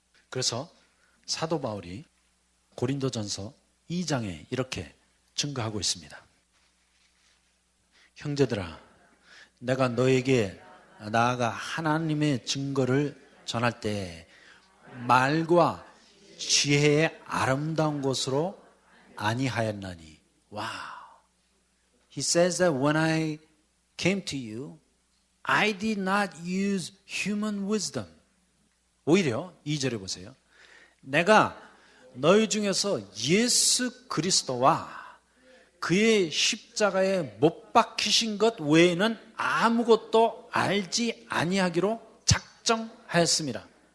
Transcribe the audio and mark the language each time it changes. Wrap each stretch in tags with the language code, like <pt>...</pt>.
<ko>그래서 사도 바울이 고린도전서 2장에 이렇게 증거하고 있습니다. 형제들아, 내가 너에게 나아가 하나님의 증거를 전할 때 말과 지혜의 아름다운 것으로 아니하였나니. 와우.</ko> <en>He says that when I came to you, I did not use human wisdom.</en> <ko>오히려 2절에 보세요. 내가 너희 중에서 예수 그리스도와 그의 십자가에 못 박히신 것 외에는 아무것도 알지 아니하기로 작정하였습니다.</ko>